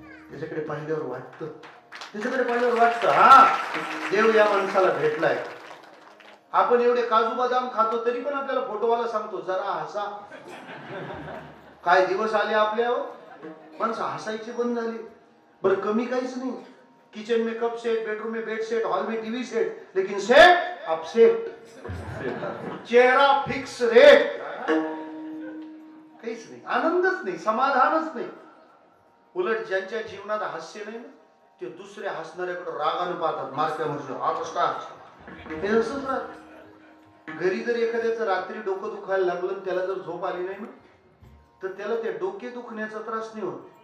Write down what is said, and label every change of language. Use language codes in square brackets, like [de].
[mr] त्याच्याकडे पाहिल्यावर वाटतं, त्याच्याकडे पाहिल्यावर वाटतं हा देव या माणसाला भेटलाय. आपण एवढे काजू बदाम खातो तरी पण आपल्याला फोटोवाला सांगतो जरा हसा. काय दिवस आले आपल्यावर, माणसं हसायची बंद झाली. बरं कमी काहीच नाही. [hi] किचन में कप सेट, बेडरूम में बेड सेट, हॉल में टीवी सेट, लेकिन सेट अपसेट. [mr] चेहरा फिक्स रेट. काहीच नाही, आनंदच नाही, समाधानच नाही. उलट ज्यांच्या जीवनात हास्य नाही ना, ते दुसऱ्या हसणाऱ्याकडे रागाने पाहतात. मारक्यामध्ये हा कसा हे असंच राहत. घरी जर एखाद्याचं रात्री डोकं दुखायला लागलं, त्याला जर झोप आली नाही ना, तर त्याला त्या डोके दुखण्याचा त्रास नाही होत.